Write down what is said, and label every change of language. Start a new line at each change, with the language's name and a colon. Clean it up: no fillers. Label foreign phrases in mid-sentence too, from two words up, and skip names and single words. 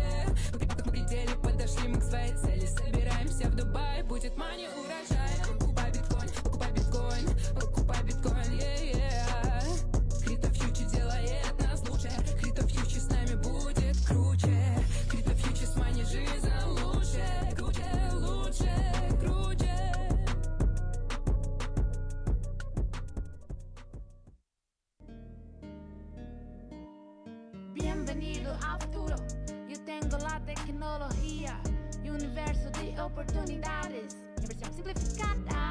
Russian: Мы при деле, подошли мы к своей цели. Собираемся в Дубае, будет мани урожай. Покупай биткоин, покупай биткоин, покупай биткоин, Крипто-фьюче делает нас лучше. Крипто-фьюче с нами будет круче. Крипто-фьюче с мани жизнь лучше. Круче, лучше, круче.
Spanish: Bienvenido al futuro. Yo tengo la tecnología. Universo de oportunidades. En versión simplificada.